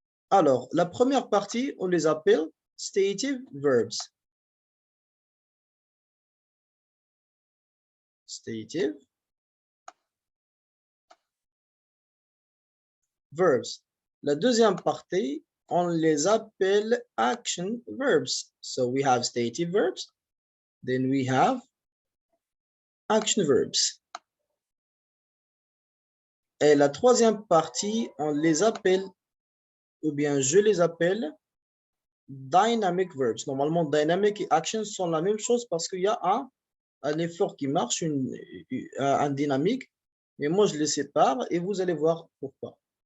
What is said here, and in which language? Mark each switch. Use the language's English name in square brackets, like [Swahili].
[French] Alors, la première partie, on les appelle stative verbs. [English] Stative verbs. [French] La deuxième partie, on les appelle action verbs. [English] So we have stative verbs, then we have action verbs. [French] Et la troisième partie, on les appelle, ou bien je les appelle, dynamic verbs. Normalement, dynamic et action sont la même chose parce qu'il y a un effort qui marche, un dynamique, mais moi je les sépare et vous allez voir pourquoi.